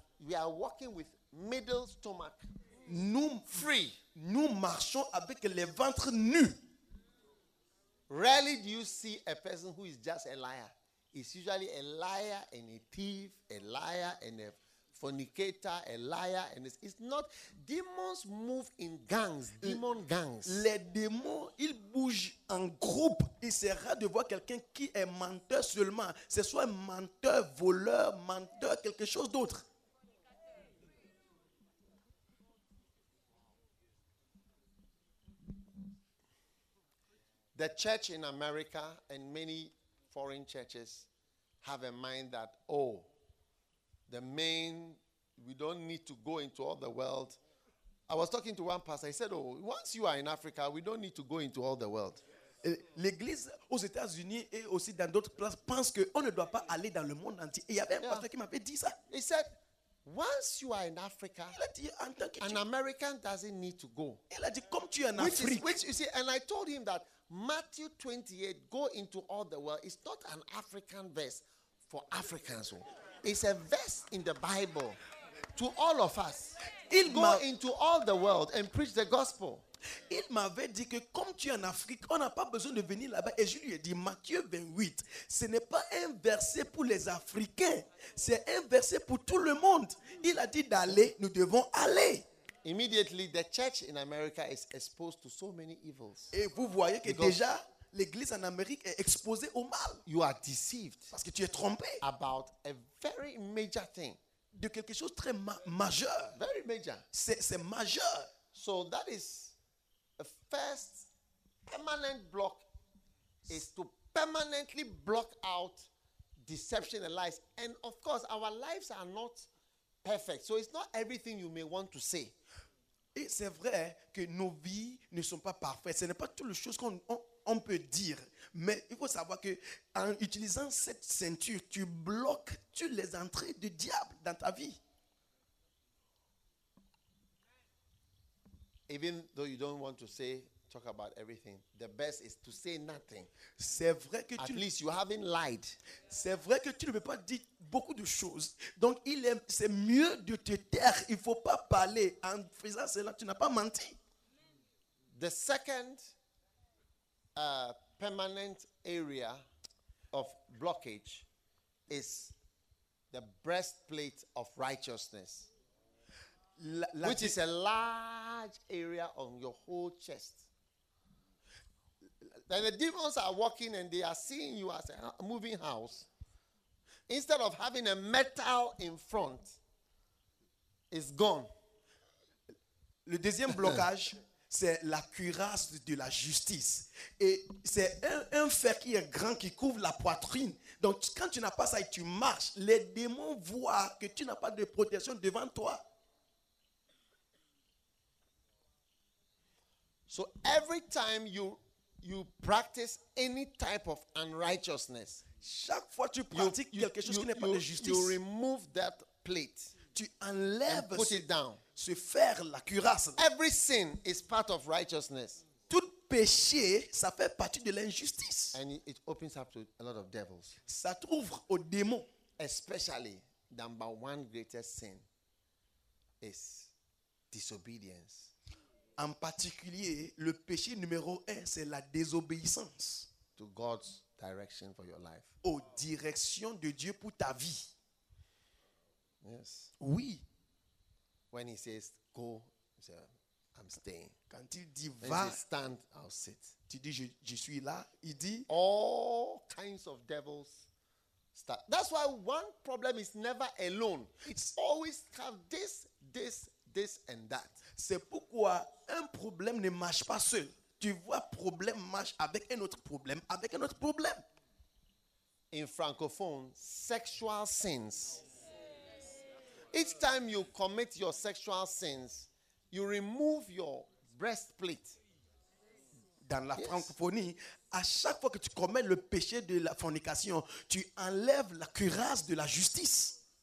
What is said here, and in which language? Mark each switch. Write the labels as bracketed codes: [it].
[en] we are walking with middle stomach. [fr] Nous marchons avec les ventres nus. [en] Rarely do you see a person who is just a liar. It's usually a liar and a thief, a liar and a fornicator, a liar and it's not. Demons move in gangs. Demon gangs. [fr] Les démons, ils bougent en groupe. Il sera rare de voir quelqu'un qui est menteur seulement. Ce soit un menteur, voleur, menteur, quelque chose d'autre. [en] The church in America and many foreign churches have a mind that, oh, we don't need to go into all the world. I was talking to one pastor. He said, oh, once you are in Africa, we don't need to go into all the world. [fr] L'église aux États-Unis et aussi dans d'autres places pense qu'on ne doit pas aller dans le monde entier. Et il y avait un pasteur qui m'avait dit ça. [en] He said, once you are in Africa, an American doesn't need to go. [fr] Il a dit, comme tu es en Afrique. [en] Which you see, and I told him that, Matthew 28, go into all the world. It's not an African verse for Africans. It's a verse in the Bible to all of us. [fr] Il [en] go into all the world and preach the gospel. [fr] Il m'avait dit que comme tu es en Afrique, on n'a pas besoin de venir là-bas. Et je lui ai dit, Matthieu 28, ce n'est pas un verset pour les Africains. C'est un verset pour tout le monde. Il a dit d'aller, nous devons aller. [en] Immediately, the church in America is exposed to so many evils. [fr] Et vous voyez que déjà l'église en Amérique est exposée au mal. [en] You are deceived. [fr] Parce que tu es trompé. [en] About a very major thing. [fr] De quelque chose très majeur. [en] Very major. [fr] C'est majeur. [en] So that is a first permanent block is to permanently block out deception and lies. And of course, our lives are not perfect. So it's not everything you may want to say. [fr] Et c'est vrai que nos vies ne sont pas parfaites. Ce n'est pas toutes les choses qu'on on peut dire. Mais il faut savoir qu'en utilisant cette ceinture, tu bloques toutes les entrées du diable dans ta vie. [en] Even though you don't want to say, talk about everything, the best is to say nothing. [fr] C'est vrai que [en] at least you haven't lied. [fr] C'est vrai que tu ne peux pas dire beaucoup de choses. Donc, c'est mieux de te taire. Il ne faut pas parler. En faisant cela, tu n'as pas menti. [en] The second permanent area of blockage is the breastplate of righteousness. which is a large area on your whole chest. Then the demons are walking and they are seeing you as a moving house. Instead of having a metal in front, it's gone. [fr] Le deuxième blocage, c'est la cuirasse de la justice. Et c'est un fer qui est grand, qui couvre la poitrine. Donc, quand tu n'as pas ça et tu marches, les démons voient que tu n'as pas de protection devant toi. [en] So, every time you practice any type of unrighteousness, [fr] chaque fois tu pratiques quelque chose qui n'est pas de justice, [en] you remove that plate. [fr] Tu enlèves [en] put it down. [fr] Se faire la cuirasse. [en] Every sin is part of righteousness. [fr] Tout péché, ça fait partie de l'injustice. [en] And it opens up to a lot of devils. [fr] Ça t'ouvre aux démons. [en] Especially, number one greatest sin is disobedience. [fr] En particulier, le péché numéro un, c'est la désobéissance. [en] To God's direction for your life. [fr] Aux directions de Dieu pour ta vie. [en] Yes. [fr] Oui. [en] When he says go, he says, I'm staying. [fr] Quand il dit va, [en] when he says stand, I'll sit. [fr] Tu dis je suis là. Il dit [en] all kinds of devils start. That's why one problem is never alone. It's always have this and that. [fr] C'est pourquoi un problème ne marche pas seul. Tu vois problème marche avec un autre problème avec un autre problème. [en] In francophone, sexual sins. Each time you commit your sexual sins, you remove your breastplate. [fr] Dans la francophonie, à chaque fois que tu commets le péché de la fornication, tu enlèves la cuirasse de la justice.